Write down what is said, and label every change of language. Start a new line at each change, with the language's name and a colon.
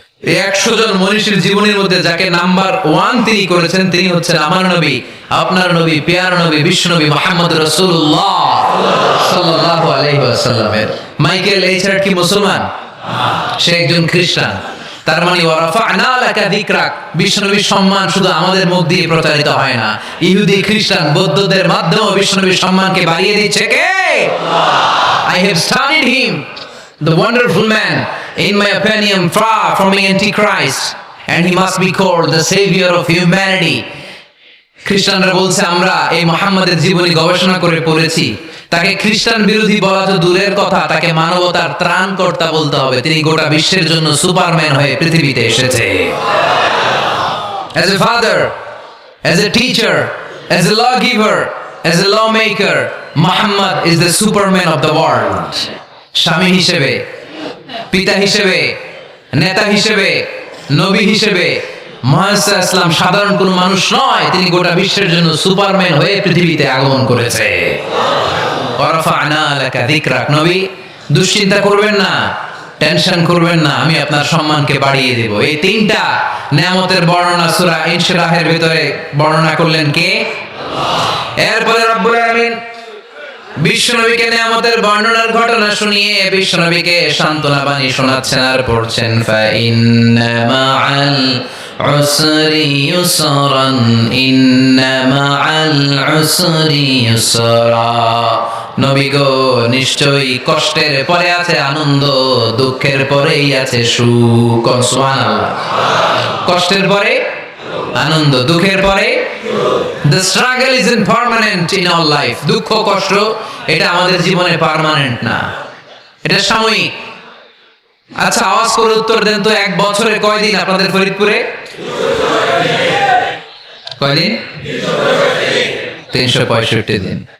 Bangla: এই 100 জন মনীষীর জীবনের মধ্যে যাকে নাম্বার 1 তিনি করেছেন, তিনি হচ্ছেন আমার নবী, আপনার নবী, প্যার নবী, বিশ্ব নবী মুহাম্মদ রাসূলুল্লাহ সাল্লাল্লাহু আলাইহি ওয়াসাল্লামের। মাইকেল এইচ হার্ট কি মুসলমান? সে একজন খ্রিস্টান। তার মানে
Arabic: ওয়া রাফা'না লাকা যিকরাক,
Bangla: বিশ্বনবীর সম্মান শুধু আমাদের মুখ দিয়ে প্রচারিত হয় না, ইহুদি, খ্রিস্টান, বৌদ্ধদের মাধ্যমেও বিশ্বনবীর সম্মানকে বাড়িয়ে দিচ্ছে কে?
English: I have studied him, the wonderful man, in my opinion far from the antichrist, and he must be called the savior of humanity.
Bangla: খ্রিস্টানরা বলছে আমরা এই মুহাম্মাদের জীবনী গবেষণা করে পড়েছি, তাকে খ্রিস্টান বিরোধী বলা তো দূরের কথা, তাকে মানবতার ত্রাণকর্তা বলতে হবে। তিনি গোটা বিশ্বের জন্য সুপারম্যান হয়ে পৃথিবীতে এসেছে।
English: As a father, as a teacher, as a lawgiver, as a lawmaker, Muhammad is the superman of the world.
Bangla: স্বামী হিসেবে, পিতা হিসেবে, নেতা হিসেবে, নবী হিসেবে মুহাম্মদ ইসলাম সাধারণ কোন মানুষ নয়, তিনি গোটা বিশ্বের জন্য সুপারম্যান হয়ে পৃথিবীতে আগমন করেছে।
Arabic: ওয়ারাফা'না লাকা যিকরাক,
Bangla: নবী দুশ্চিন্তা করবেন না, টেনশন করবেন না, আমি আপনার সম্মানকে বাড়িয়ে দেব। এই তিনটা নিয়ামতের বর্ণনা সূরা ইনশিরাহের ভিতরে বর্ণনা করলেন কে? এরপরে রব্বুল আলামিন বিশ্বনবীকে নিয়ামতের বর্ণনার ঘটনা শুনিয়ে বিশ্বনবীকে সান্ত্বনা বাণী শোনাচ্ছেন আর পড়ছেন,
Arabic: ফা ইন্না মা'আল উসরি ইউসরান, ইন্না মা'আল উসরি ইউসরা।
Bangla: নবী গো, নিশ্চয়ই কষ্টের পরে আছে আনন্দ, দুঃখের পরেই আছে সুখ। সুবহানাল্লাহ। কষ্টের পরে আনন্দ, দুঃখের পরে।
English: The struggle isn't permanent in our life.
Bangla: দুঃখ কষ্ট এটা আমাদের জীবনে পার্মানেন্ট না, এটা সাময়িক। আচ্ছা, আওয়াজ করে উত্তর দেন তো, এক বছরে কয়দিন আপনাদের ফরিদপুরে? কয়দিন? 365 দিন।